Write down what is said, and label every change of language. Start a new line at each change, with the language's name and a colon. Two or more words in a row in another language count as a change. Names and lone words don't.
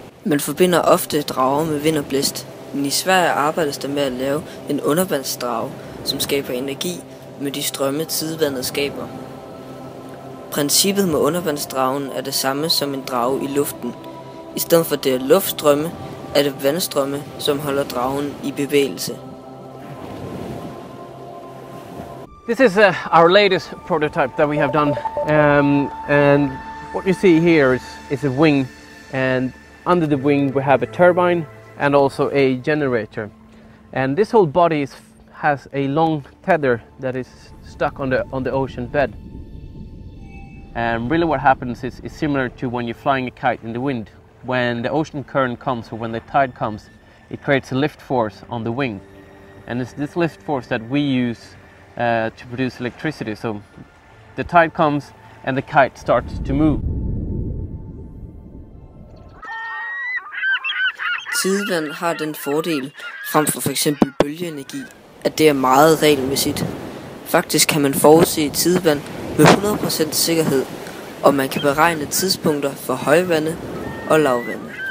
Danish: Man forbinder ofte drager med vind og blæst, men i Sverige arbejdes der med at lave en undervandsdrage, som skaber energi med de strømme tidevandet skaber. Princippet med undervandsdragen er det samme som en drage i luften. I stedet for det er luftstrømme, er det vandstrømme, som holder dragen i bevægelse.
English: This is our latest prototype that we have done, and what you see here is a wing, and under the wing we have a turbine and also a generator. And this whole body has a long tether that is stuck on the ocean bed. And really what happens is similar to when you're flying a kite in the wind. When the ocean current comes or when the tide comes, it creates a lift force on the wing. And it's this lift force that we use to produce electricity. So the tide comes and the kite starts to move.
Danish: Tidevand har den fordel frem for f.eks. bølgeenergi, at det er meget regelmæssigt. Faktisk kan man forudse tidevand med 100% sikkerhed, og man kan beregne tidspunkter for højvande og lavvande.